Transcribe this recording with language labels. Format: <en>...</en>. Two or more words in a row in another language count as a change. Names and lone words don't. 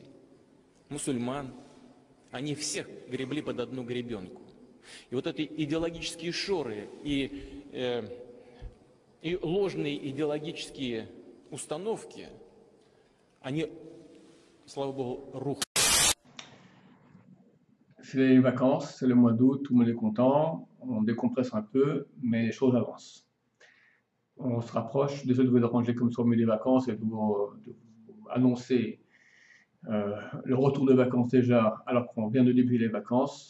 <ru>Мусульман, они всех гребли под одну гребенку. И вот эти идеологические шоры и ложные идеологические установки, они, слава Богу, рухнули.</ru> <fr>C'est les vacances, c'est le mois d'août, tout le monde est content, on décompresse un peu, mais les choses avancent. On se rapproche, désolé de vous déranger comme ça au milieu des vacances et de vous annoncer le retour de vacances déjà, alors qu'on vient de débuter les vacances.</fr>